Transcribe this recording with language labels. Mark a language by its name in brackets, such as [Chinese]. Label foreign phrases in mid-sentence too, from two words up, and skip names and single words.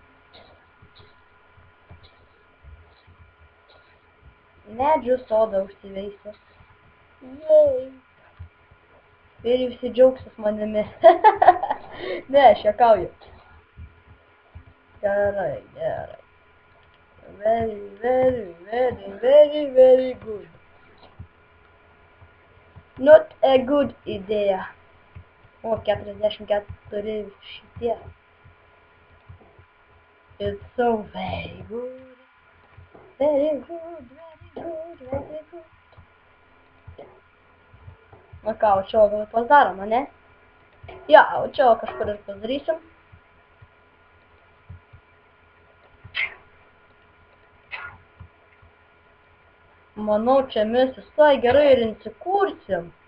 [Lithuanian] Medžių sodą užsiveisiu. Jei. Ir visi džiaugsis manimi. Ne, aš juokauju. Gerai. [English] Very good. Not a good idea. [Lithuanian] O, 44 šitie. [English] It's so very good. Very good. [Lithuanian] Na ką, o čia gal padarom, ne? Ja, o čia kažkur ir padarysim. Manau, čia mes visai gerai ir įsikursim.